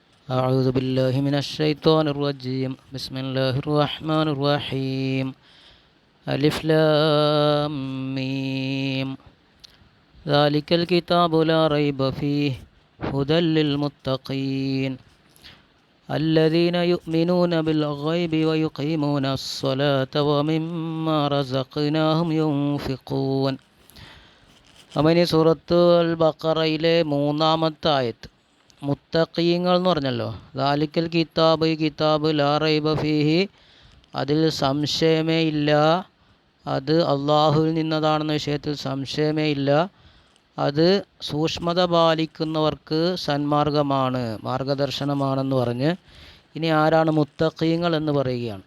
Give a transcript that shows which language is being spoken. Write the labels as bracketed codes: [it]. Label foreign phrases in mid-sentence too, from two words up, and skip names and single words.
[ar] أعوذ بالله من الشيطان الرجيم بسم الله الرحمن الرحيم ألف لام ميم ذلك الكتاب لا ريب فيه هدى للمتقين الذين يؤمنون بالغيب ويقيمون الصلاة ومما رزقناهم ينفقون. [ml] അമനി സൂറത്ത് അൽ ബഖറയിലെ 3-ാമത്തെ ആയത്ത് മുത്തഖീങ്ങൾ എന്ന് പറഞ്ഞല്ലോ. [ar] ذلك الكتاب, [ml] ഈ കിതാബ് [ar] لا ريب فيه, [ml] അതിൽ സംശയമേ ഇല്ല, അത് അള്ളാഹുവിൽ നിന്നതാണെന്ന വിഷയത്തിൽ സംശയമേ ഇല്ല, അത് സൂക്ഷ്മത പാലിക്കുന്നവർക്ക് സന്മാർഗമാണ്, മാർഗദർശനമാണെന്ന് പറഞ്ഞ് ഇനി ആരാണ് മുത്തഖീങ്ങൾ എന്ന് പറയുകയാണ്.